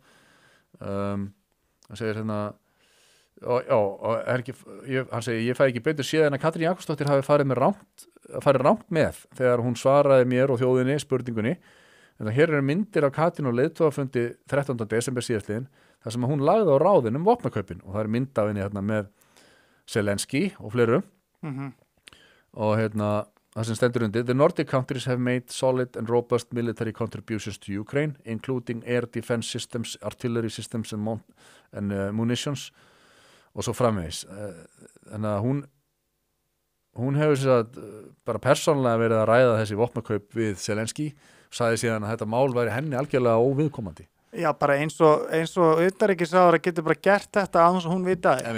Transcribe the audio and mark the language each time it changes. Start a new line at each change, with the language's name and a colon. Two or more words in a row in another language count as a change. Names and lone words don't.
Icelandic: Hann segir hérna, hann segir, ég fæ ekki betur séð en að Katrín Jakobsdóttir hafi farið rangt með þegar hún svaraði mér og þjóðinni spurningunni. En hér eru myndir af Katrín og leiðtogafundi 13. desember síðastliðin, þar sem hún lagði á ráðin vopnakaupin, og það er mynd af henni hérna með Zelenski og fleiru. Og hérna það sem stendur undir:
English: The Nordic countries have made solid and robust military contributions to Ukraine, including air defense systems, artillery systems and munitions,
Icelandic: og svo framvegis. Þannig að hún hefur sér að bara persónulega verið að ræða þessi vopnakaup við Zelenski, sagði síðan að þetta mál væri henni algjörlega óviðkomandi. Já, bara eins og utanríkisráðherra getur bara gert þetta án þess að hún vitaði.